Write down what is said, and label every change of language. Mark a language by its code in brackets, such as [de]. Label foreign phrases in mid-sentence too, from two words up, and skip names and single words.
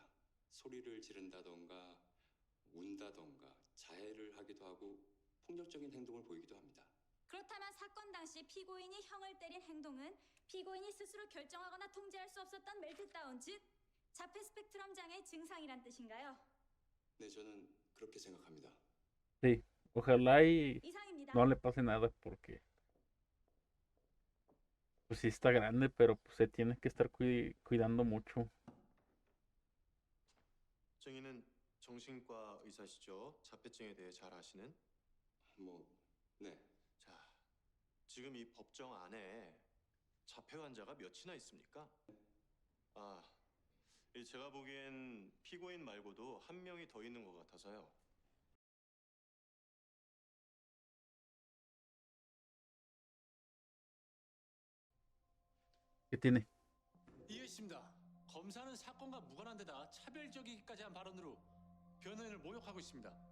[ko] 소리를 지른다던가 운다던가 자해를 하기도 하고 폭력적인 행동을 보이기도 합니다. 그렇다면 사건 당시 피고인이 형을 때린 행동은 피고인이 스스로 결정하거나 통제할 수 없었던 멜트다운, 즉 자폐 스펙트럼 장애 증상이란 뜻인가요? 네, 저는 그렇게 생각합니다. [es] Sí, ojalá y [ko] 이상입니다. [es] no le pase nada porque pues sí está grande, pero pues se tiene que estar cuidando mucho. [ko] 정희는 정신과 의사시죠? 자폐증에 대해 잘 아시는? 네. 자, 지금 이 법정 안에 자폐 환자가 몇이나 있습니까? 제가 보기엔 피고인 말고도 한 명이 더 있는 것 같아서요. [es] ¿Qué tiene? [ko] 이해했습니다. 검사는 사건과 무관한 데다 차별적이기까지 한 발언으로 변호인을 모욕하고 있습니다.